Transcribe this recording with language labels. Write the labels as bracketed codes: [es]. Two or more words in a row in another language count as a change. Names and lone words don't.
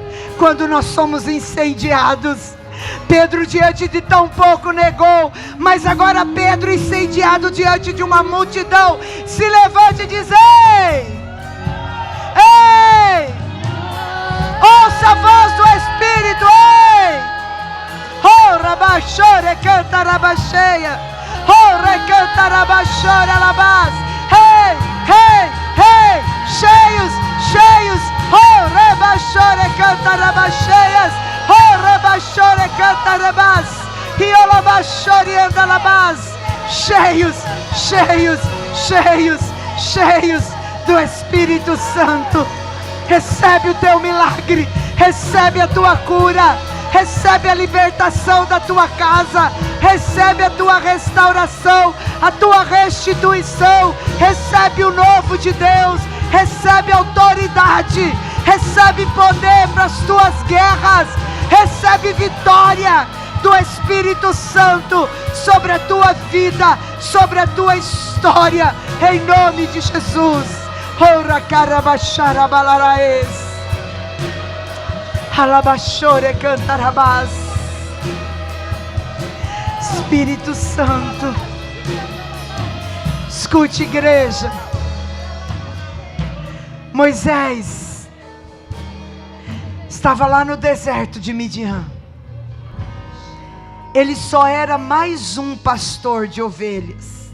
[pt] Quando nós somos incendiados. Pedro diante de tão pouco negou, mas agora Pedro incendiado diante de uma multidão, se levanta e diz: Ei, ouça a voz do Espírito. Ei, oh, rabachore, cantarabacheia. Oh, recantarabachora labás. Hey, hey, hey. Cheios, cheios. Oh, rebachore cantarabacheias. Oh, rebachore cantarabás. Riolabachore andalabás. Cheios, cheios, cheios, cheios do Espírito Santo. Recebe o teu milagre, recebe a tua cura, recebe a libertação da tua casa, recebe a tua restauração, a tua restituição, recebe o novo de Deus, recebe autoridade, recebe poder para as tuas guerras, recebe vitória do Espírito Santo sobre a tua vida, sobre a tua história, em nome de Jesus. Ora carabachara balaraes, alabachore cantarabás. Espírito Santo, escute, igreja. Moisés estava lá no deserto de Midian. Ele só era mais um pastor de ovelhas.